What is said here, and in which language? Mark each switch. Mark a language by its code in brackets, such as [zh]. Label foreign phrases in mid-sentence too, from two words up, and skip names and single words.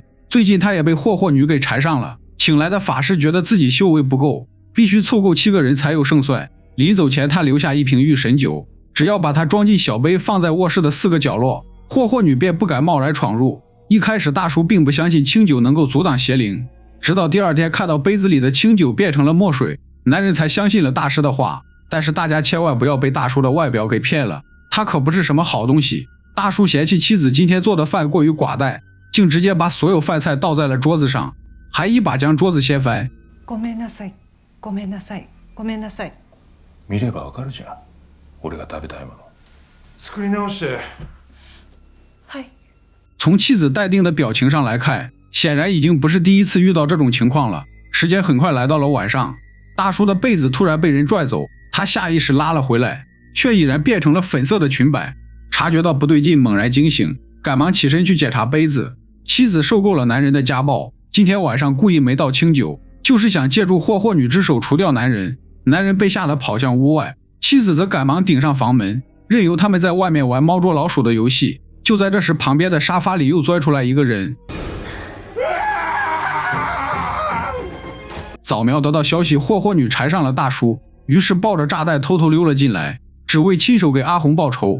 [zh] 最近他也被霍霍女給纏上了，請來的法師覺得自己修為不夠，必須湊夠7個人才有勝算。臨走前他留下一瓶御神酒，只要把它裝進小杯放在臥室的4個角落，霍霍女便不敢貿然闖入。一開始大叔並不相信清酒能夠阻擋邪靈，直到第2天看到杯子裡的清酒變成了墨水，男人才相信了大師的話。但是大家千萬不要被大叔的外表給騙了，他可不是什麼好東西。大叔嫌棄妻子今天做的飯過於寡淡，竟直接把所有飯菜倒在了桌子上，還一把將桌子掀翻。 [ja] ごめんなさい、ごめんなさい、ごめんなさい。見ればわかるじゃん。俺が食べたいもの。作り直して。はい。 [zh] 從妻子淡定的表情上來看，顯然已經不是第一次遇到這種情況了。時間很快來到了晚上，大叔的被子突然被人拽走，他下意識拉了回來，卻已然變成了粉色的裙擺。察覺到不對勁，猛然驚醒，趕忙起身去檢查杯子。妻子受夠了男人的家暴，今天晚上故意沒倒清酒，就是想借助霍霍女之手除掉男人。男人被嚇得跑向屋外，妻子則趕忙頂上房門，任由他們在外面玩貓捉老鼠的遊戲。就在這時，旁邊的沙發裡又鑽出來一個人。早苗得到消息，霍霍女纏上了大叔，於是抱着炸彈偷偷溜了進來，只為親手給阿紅報仇。